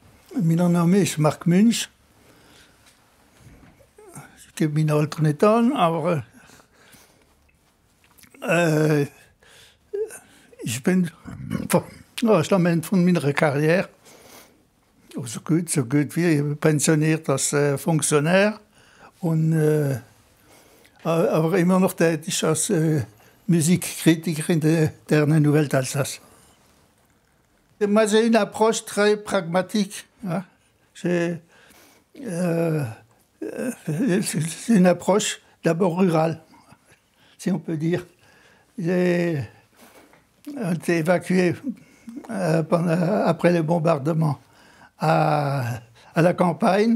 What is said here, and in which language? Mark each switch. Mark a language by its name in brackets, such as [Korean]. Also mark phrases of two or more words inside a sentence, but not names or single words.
[Dutch] Mijn naam is Mark Munch. Ik heb mijn alter niet aan, [German] maar ich bin am Ende von meiner Karriere so gut wie pensioniert als Funktionär und aber immer noch tätig als Musikkritiker in der Nouvelle d'Alsace. [French] Moi, j'ai une approche très pragmatique. Hein. C'est une approche d'abord rurale, si on peut dire. J'ai été évacué après les bombardements à la campagne.